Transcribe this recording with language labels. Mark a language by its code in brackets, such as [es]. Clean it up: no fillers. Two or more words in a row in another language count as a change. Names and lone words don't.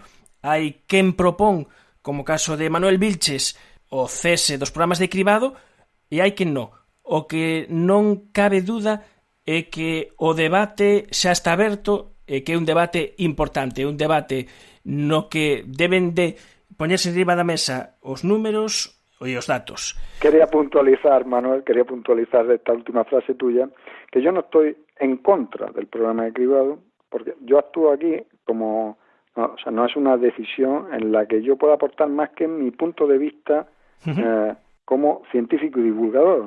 [gl] Hai quen propón, como caso de Manuel Vilches, o cese dos programas de cribado e hai quen non. O que non cabe duda é que o debate xa está aberto e que é un debate importante, un debate no que deben de poñerse riba da mesa os números e os datos. Quería puntualizar, Manuel, [es] de esta última frase tuya, que yo no estoy en contra del programa de cribado, porque yo actúo aquí como... no es una decisión en la que yo pueda aportar más que mi punto de vista como científico y divulgador.